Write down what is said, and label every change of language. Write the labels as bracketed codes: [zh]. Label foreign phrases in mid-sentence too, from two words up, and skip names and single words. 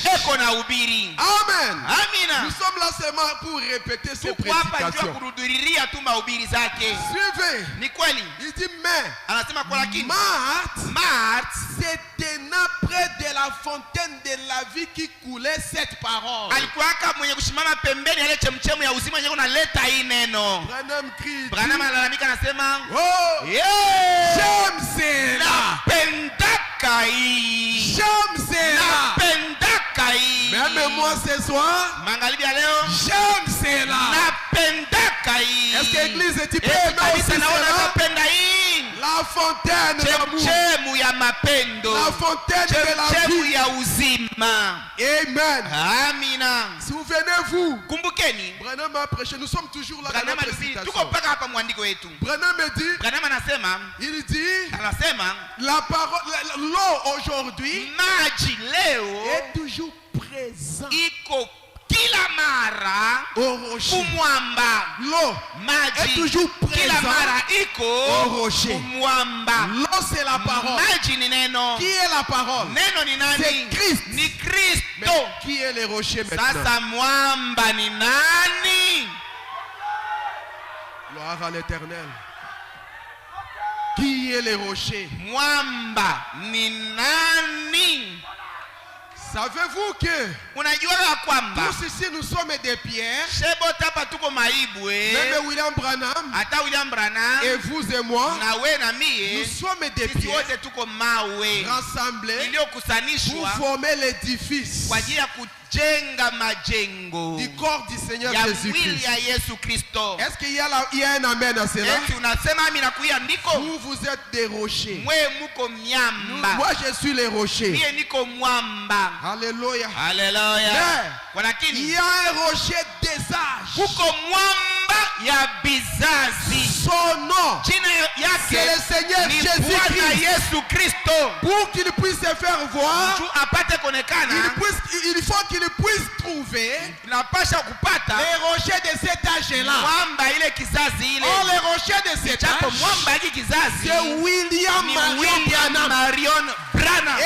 [fr] Amen. Nous sommes là seulement pour répéter ces prédications. Suivez. Il dit mais Marthe se tenant près de la la fontaine de la vie qui coulait cette parole. Alikuwaka mwenye kusimama pembeni ile chemchemu ya uzima yenye unaleta hii neno. [sw] Branham analalamika anasema, oh, yeah, [fr] j'aime cela. [sw] Napendaka hii. [fr] J'aime cela. [sw] Napendaka hii. [fr] Même moi ce soir, [sw] magharibi ya leo, [fr] j'aime cela. [sw] Napendaka hii. [fr] Est-ce que l'église est prête aussi [sw] napenda hii? [fr] La fontaine d'amour. [sw] Chemchemu ya mapendo. [fr] La fontaine de la vie. [sw] Chemchemu ya uzima. [fr] Amen. [sw] Amina. [fr] Souvenez-vous. [sw] Kumbukeni. [fr] Branham a prêché. Nous sommes toujours là dans la présentation. [sw] Tuko mpaka hapa mwandiko wetu. [fr] Branham dit. [sw] Branham anasema. [fr] Il dit. [sw] Anasema. [fr] La parole, l'eau aujourd'hui. [sw] Maji leo. [fr] Est toujours présent. [sw] Iko kila mara [fr] au rocher. [sw] Kumwamba. [fr] L'eau [sw] maji [fr] est toujours présent. [sw] Kila mara iko [fr] au rocher. [sw] Kumwamba. [fr] L'eau c'est la parole. [sw] Maji ni neno. [fr] Qui est la parole? [sw] Neno ni nani? [fr] C'est Christ. [sw] Ni Kristo. [fr] Mais qui est le rocher maintenant? [sw] Sasa mwamba ni nani? [fr] Gloire à l'Éternel. Qui est le rocher? [sw] Mwamba ni nani? [fr] Savez-vous que [sw] unajua ya kwamba [fr] tous ici nous sommes des pierres? [sw] Shebota hapa tuko maibwe. [fr] Même William Branham, [sw] hata William Branham, [fr] et vous et moi, [sw] na we na mie, [fr] nous sommes des pierres [sw] wote tuko mawe [fr] rassemblés [sw] iliyokusanishwa [fr] pour former l'édifice [sw] kwa ajili ya kujenga majengo [fr] du corps du Seigneur [sw] ya Jésus-Christ. mwili ya Yesu Kristo. [fr] Est-ce qu'il y a un amen à cela? [sw] Eti unasema mimi nakuya ndiko? [fr] Vous êtes des rochers. [sw] Mwe muko miamba. [fr] Moi je suis les rochers. [sw] Mie niko mwamba. [fr] Alléluia. [sw] Alléluia. [fr] Mais il y a un rocher des âges. [sw] Kuko mwamba ya bizazi. [fr] Son nom, c'est le Seigneur Jésus-Christ. Pour qu'il puisse se faire voir, il faut qu'il puisse trouver les rochers de cet âge-là. Or les rochers de cet âge, c'est William Marion Branham.